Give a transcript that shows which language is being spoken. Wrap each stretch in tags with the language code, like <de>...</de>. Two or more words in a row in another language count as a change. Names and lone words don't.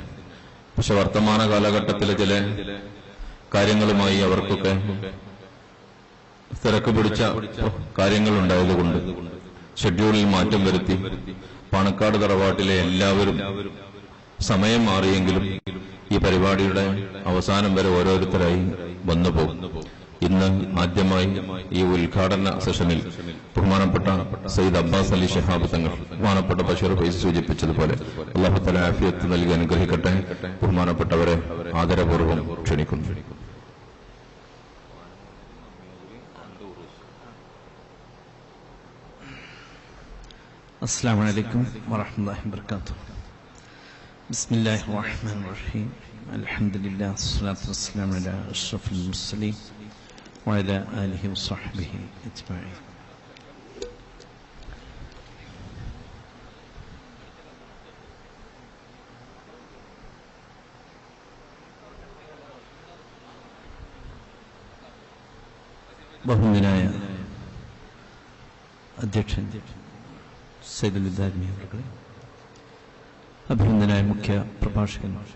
<ml>പക്ഷെ വർത്തമാന കാലഘട്ടത്തിലെ ചില കാര്യങ്ങളുമായി അവർക്കൊക്കെ തിരക്ക് പിടിച്ച കാര്യങ്ങളുണ്ടായതുകൊണ്ട് ഷെഡ്യൂളിൽ മാറ്റം വരുത്തി പാണക്കാട് തറവാട്ടിലെ എല്ലാവരും സമയം മാറിയെങ്കിലും ഈ പരിപാടിയുടെ അവസാനം വരെ ഓരോരുത്തരായി വന്നുപോകും. ഇന്ന് ആദ്യമായി ഈ ഉദ്ഘാടന സെഷനിൽ ബഹുമാനപ്പെട്ട സയ്യിദ് അബ്ബാസ് അലി ശിഹാബ് തങ്ങൾ, ബഹുമാനപ്പെട്ട ബഷീർ ഫൈസ് സൂചിപ്പിച്ചതുപോലെ</ml> <ar>الله تعالى</ar> <ml>ആഫിയത്ത് നൽകി അനുഗ്രഹിക്കട്ടെ. ബഹുമാനപ്പെട്ടവരെ ആദരപൂർവ്വം ക്ഷണിക്കുന്നു.</ml> <ar>السلام عليكم ورحمة الله وبركاته. بسم الله الرحمن الرحيم. الحمد لله والصلاة والسلام على أشرف المرسلين وعلى آله وصحبه أجمعين.</ar> <ml>ബഹുമാന്യനായ അധ്യക്ഷൻ സയ്യിദ് അലിദാരിമി അവരുടെ, അഭിനന്ദനായ മുഖ്യ പ്രഭാഷകൻ</ml>